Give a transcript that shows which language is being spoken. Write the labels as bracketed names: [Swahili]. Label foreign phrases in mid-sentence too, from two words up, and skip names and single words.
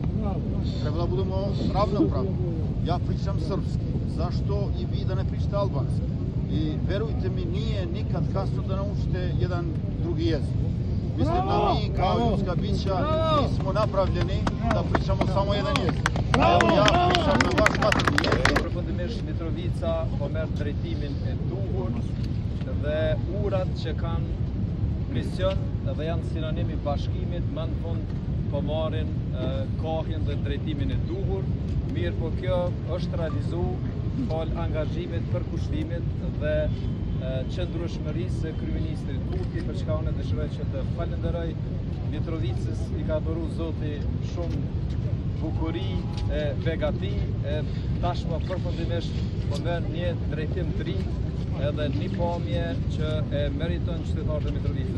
[Serbian] Treba da budemo ravnopravni. Ja pričam srpski, zašto i vi da ne pričate albanski? I verujte mi, nije nikad kasno da naučite jedan drugi jezik. Mislim da mi kao ljudska bića nismo napravljeni da pričamo samo jedan jezik. Evo ja pričam na vaš maternji jezik. [Albanian] Përfundimisht Mitrovica po merr drejtimin e duhur dhe urat që kanë mision dhe janë sinonim i bashkimit, më në fund po marrin kohën dhe drejtimin e duhur. Mirë, po kjo është realizu fal angazhimit, përkushtimit dhe qëndrueshmërisë së kryeministrit Kurti, për çka unë dëshiroj që të falenderoj Mitrovicës, i ka dhuru Zoti shumë bukuri e begati, tashmë përfundimisht po merr një drejtim të ri edhe një pamje që e meriton qytetarët e Mitrovicës.